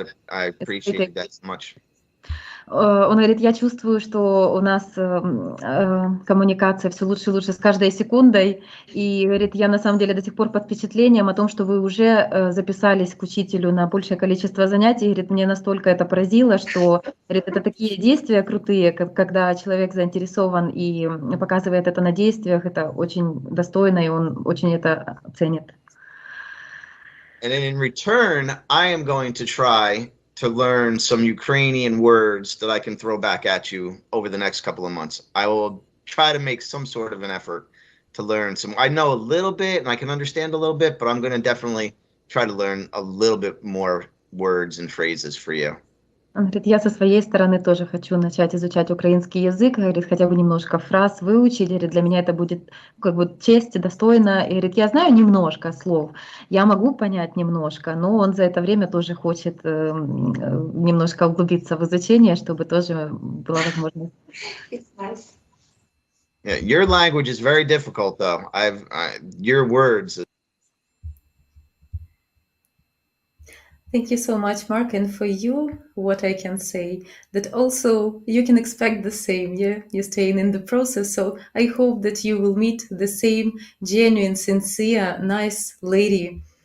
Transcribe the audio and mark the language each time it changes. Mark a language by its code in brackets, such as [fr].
[en] I appreciate that so much. [ru] Он говорит, я чувствую, что у нас коммуникация все лучше и лучше с каждой секундой. И говорит, я на самом деле до сих пор под впечатлением о том, что вы уже записались к учителю на большее количество занятий. Говорит, мне настолько это поразило, что, говорит, это такие действия крутые, когда человек заинтересован и показывает это на действиях. Это очень достойно, и он очень это ценит. [en] And then in return, I am going to try to learn some Ukrainian words that I can throw back at you over the next couple of months. I will try to make some sort of an effort to learn some. I know a little bit and I can understand a little bit, but I'm going to definitely try to learn a little bit more words and phrases for you. Он говорит, я со своей стороны тоже хочу начать изучать украинский язык, говорит, хотя бы немножко фраз выучить, говорит, для меня это будет как бы честь, достойно. И говорит, я знаю немножко слов, я могу понять немножко, но он за это время тоже хочет немножко углубиться в изучение, чтобы тоже была возможность. It's nice. Yeah, your language is very difficult, though. Your words. Thank you so much, Mark. And for you, what I can say, that also you can expect the same, yeah? You're staying in the process. So I hope that you will meet the same genuine, sincere, nice lady.